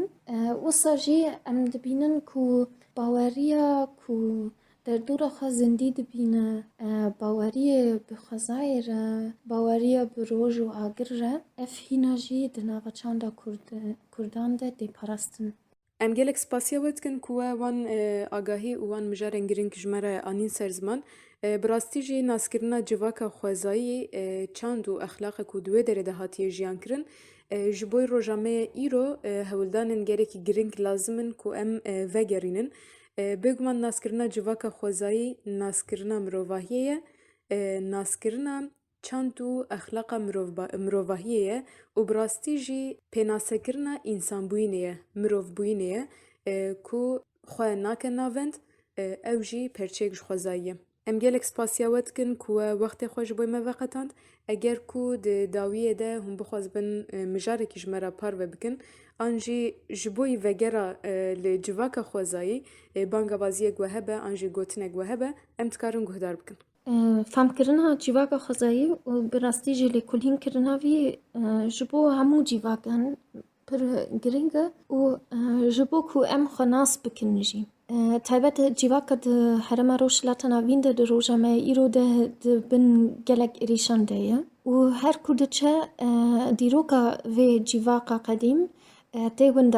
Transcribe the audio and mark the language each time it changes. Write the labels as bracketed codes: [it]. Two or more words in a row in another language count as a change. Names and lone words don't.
[ku] Wisa jî em dibînin ku baweriya ku derdora xwe zindî dibîne baweriyê bi xwezayê re, baweriya bi roj û agir re ev hîna jî di nava çanda Kurdan de tê parastin. Em gelek spasiya we dikin ku we wan agahî û wan mijarên girîng ji me re anîn ser ziman. براستی جی ناسکرنا جواکا خوازایی چاند و اخلاق کو دوی دره ده هاتیه جیان کرن جبوی روژامه ایرو هولدانن گرکی گرنگ لازمن کو ام وگرینن بگمان ناسکرنا جواکا خوازایی ناسکرنا مروواهیه ناسکرنا چاند و اخلاق مروواهیه و براستی جی پیناسکرنا انسان بوینه مروو بوینه کو خواه ناکن ناوند او جی پرچیک خوازاییه ام gelek spasiyawet dikin ku wextê xwe ji bo me veqetand eger ku di dawiyê de hûn bixwazibin mijarekî ji me re par vebikin an jî ji bo vegera li civaka xwezayî bangabaziyek we hebe an jî gotinek we hebe em dikarin guhdar bikin. فامکردنا جیواکا خزایی و براستی جی لیکولین کردنا وی جبو همو جیواکان پر گرینگه و جبو کو ام خناس بکن جی تایبت جیواکا ده حرم روش لاتنا وینده ده روژامه ایرو ده بن گلک ایریشان ده و هر کده چه دیروکا وی جیواکا قدیم تی ونده